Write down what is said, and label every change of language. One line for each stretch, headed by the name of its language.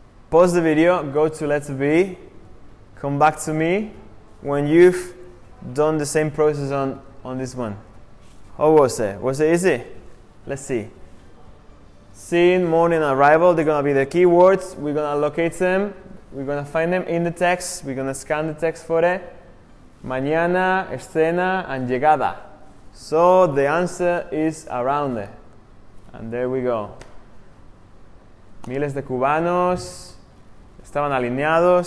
English: Pause the video, go to Let's Be, come back to me when you've done the same process on this one. How was it? Was it easy? Let's see. Scene, morning, arrival. They're gonna be the keywords. We're gonna locate them. We're gonna find them in the text. We're gonna scan the text for it.
Spanish: Mañana, escena,
English: and
Spanish: llegada.
English: So the answer is around there. And there we go.
Spanish: Miles de cubanos estaban alineados.